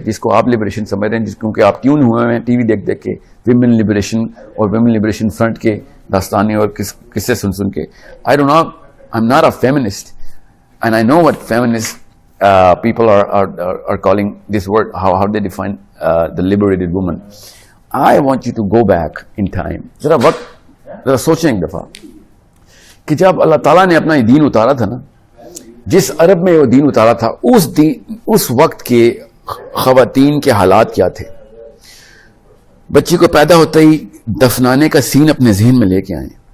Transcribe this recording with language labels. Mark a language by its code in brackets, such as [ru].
[ur] جس کو آپ لبریشن سمجھ رہے ہیں کیونکہ آپ ٹیون ہوئے ہیں ٹی وی دیکھ دیکھ کے ویمن لبریشن اور ویمن لبریشن فرنٹ کے داستانے اور قصے سن کے. [en] I do not I am not a feminist and I know what feminist people are calling this word, how they define the liberated woman. I want you to go back in time. [ur] ذرا سوچیں ایک دفعہ کہ جب اللہ تعالیٰ نے اپنا یہ دین اتارا تھا نا, جس عرب میں وہ دین اتارا تھا, اس وقت کے خواتین کے حالات کیا تھے. بچی کو پیدا ہوتے ہی دفنانے کا سین اپنے ذہن میں لے کے آئیں.